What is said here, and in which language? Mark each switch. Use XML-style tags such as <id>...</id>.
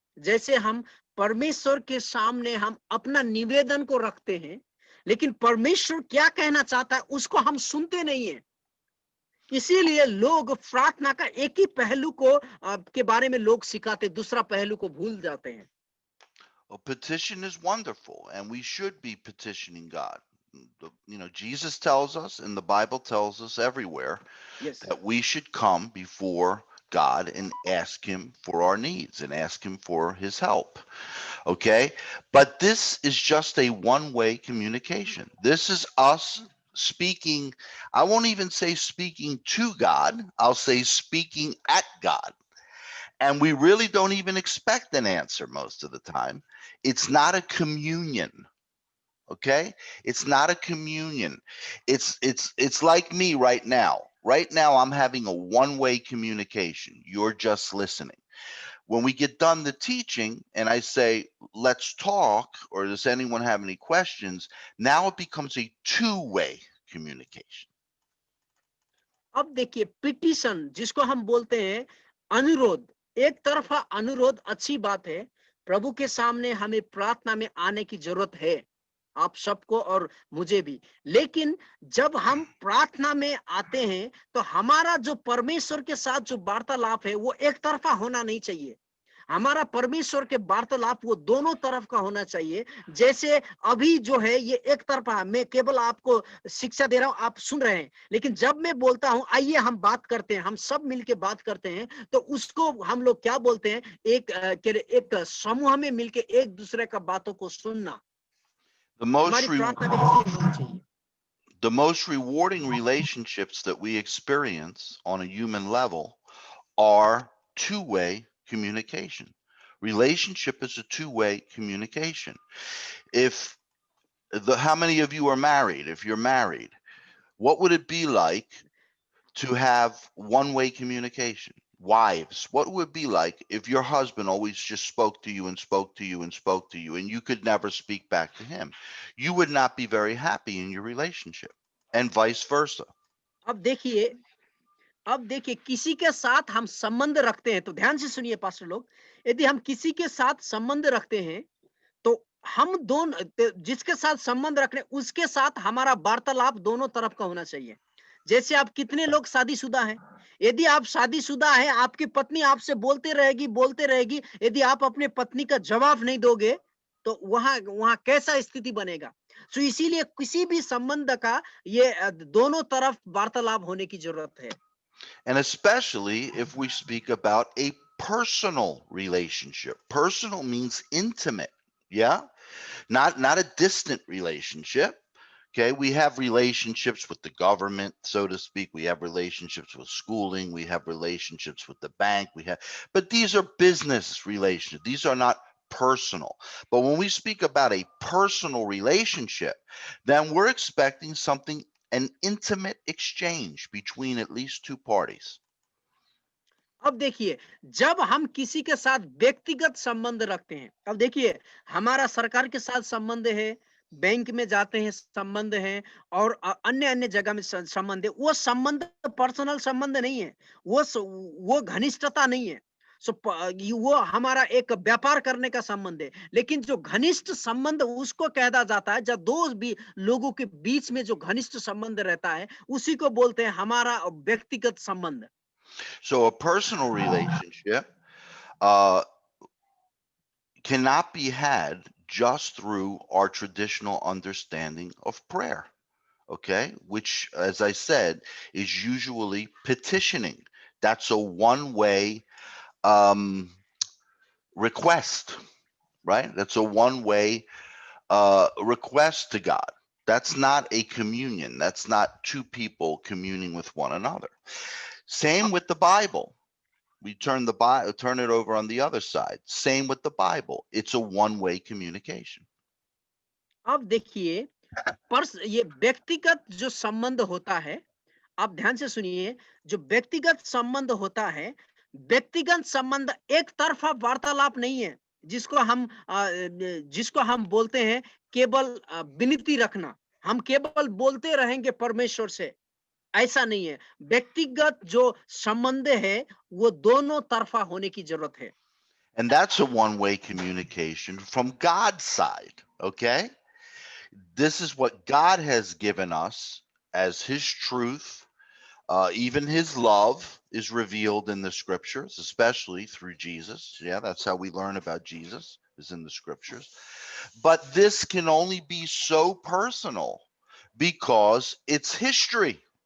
<hi>जैसे हम परमेश्वर के सामने हम अपना निवेदन को रखते हैं, लेकिन परमेश्वर क्या कहना चाहता है उसको हम सुनते नहीं है। इसीलिए लोग प्रार्थना का एक ही पहलू को के बारे में लोग सिखाते, दूसरा पहलू को भूल जाते हैं।</hi> <en>A petition is wonderful, and we should be petitioning God. Jesus tells us, and the Bible tells us everywhere yes. that we should come before God and ask Him for our needs and ask Him for His help. Okay? But this is just a one-way communication. This is us speaking. I won't even say speaking to God, I'll say speaking at God. And we really don't even expect an answer most of the time. It's not a communion. Okay? It's not a communion. It's like me right now. Right now I'm having a one-way communication. You're just listening. When we get done the teaching and I say, let's talk, or does anyone have any questions? Now it becomes a two-way communication.</en> <hi>अब देखिए, petition जिसको हम बोलते हैं अनुरोध, एक तरफा अनुरोध अच्छी बात है। प्रभु के सामने हमें प्रार्थना में आने की जरूरत है, आप सबको और मुझे भी। लेकिन जब हम प्रार्थना में आते हैं तो हमारा जो परमेश्वर के साथ जो वार्तालाप है वो एक तरफा होना नहीं चाहिए। हमारा परमेश्वर के वार्तालाप वो दोनों तरफ का होना चाहिए। जैसे अभी जो है ये एक तरफा, मैं केवल आपको शिक्षा दे रहा हूं, आप सुन रहे हैं। लेकिन जब मैं बोलता हूं आइए हम बात करते हैं, हम सब मिलके बात करते हैं, तो उसको हम लोग क्या बोलते हैं, एक समूह में मिलके एक दूसरे का बातों को सुनना।</hi> <en>The most</en> <hi>हमारी</hi> <en>re-</en> <hi>प्रार्थना भी ऐसी होनी चाहिए।</hi> <en>the most rewarding relationships that we experience on a human level are two-way communication. Relationship is a two-way communication. If how many of you are married? If you're married, what would it be like to have one-way communication? Wives, what would it be like if your husband always just spoke to you and spoke to you and spoke to you and you could never speak back to him? You would not be very happy in your relationship, and vice versa.</en> <hi>अब देखिए, किसी के साथ हम संबंध रखते हैं तो ध्यान से सुनिए पास्टर लोग। यदि हम किसी के साथ संबंध रखते हैं तो हम दोनों, जिसके साथ संबंध रख रहे हैं उसके साथ हमारा वार्तालाप दोनों तरफ का होना चाहिए। जैसे आप कितने लोग शादीशुदा हैं, यदि आप शादीशुदा हैं, आपकी पत्नी आपसे बोलते रहेगी, यदि आप अपने पत्नी का जवाब नहीं दोगे तो वहां वहां कैसा स्थिति बनेगा। सो इसीलिए किसी भी संबंध का ये दोनों तरफ वार्तालाप होने की जरूरत है।</hi> <en>And especially if we speak about a personal relationship. Personal means intimate. Yeah? Not a distant relationship. Okay, we have relationships with the government, so to speak. We have relationships with schooling. We have relationships with the bank. But these are business relationships. These are not personal. But when we speak about a personal relationship, then we're expecting something, an intimate exchange between at least two parties.</en> <hi>अब देखिए, जब हम किसी के साथ व्यक्तिगत संबंध रखते हैं, अब देखिए हमारा सरकार के साथ संबंध है, बैंक में जाते हैं संबंध है, और अन्य अन्य जगह में संबंध है, वो संबंध पर्सनल संबंध नहीं है, वो घनिष्ठता नहीं है। वो हमारा एक व्यापार करने का संबंध है। लेकिन जो घनिष्ठ संबंध उसको कहता जाता है, जब दो भी लोगों के बीच में जो घनिष्ठ संबंध रहता है उसी को बोलते हैं हमारा व्यक्तिगत संबंध।</hi> <en>So a personal relationship uh, cannot be had just through our traditional understanding of prayer, okay? Which, as I said, is usually petitioning. That's a one-way um, request, right? That's a one-way request to God. That's not a communion. That's not two people communing with one another. Same with the Bible. We turn it over on the other side. Same with the Bible. It's a one-way communication.</en> <hi>अब देखिए ये व्यक्तिगत जो संबंध होता है, आप ध्यान से सुनिए, जो व्यक्तिगत संबंध होता है, व्यक्तिगत संबंध एक तरफा वार्तालाप नहीं है, जिसको हम बोलते हैं केवल विनती रखना। हम केवल बोलते रहेंगे परमेश्वर से, ऐसा नहीं है। व्यक्तिगत जो संबंध है, वो दोनों तरफा होने की ज़रूरत है।</hi> <en>And that's a one-way communication from God's side, okay? This is what God has given us as his truth. Even his love is revealed in the scriptures, especially through Jesus. Yeah, that's how we learn about Jesus, is in the scriptures. But this can only be so personal because it's history.</en>